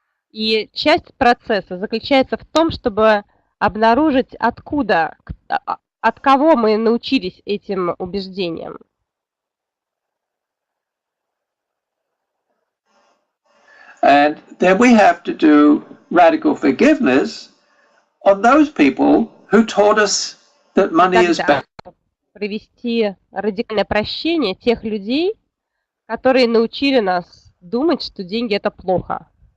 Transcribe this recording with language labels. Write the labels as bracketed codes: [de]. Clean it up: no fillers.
[ru] И часть процесса заключается в том, чтобы обнаружить, от кого мы научились этим убеждениям. [en] And then we have to do radical forgiveness on those people who taught us that money is bad. [ru] Провести радикальное прощение тех людей, которые научили нас думать, что деньги это плохо.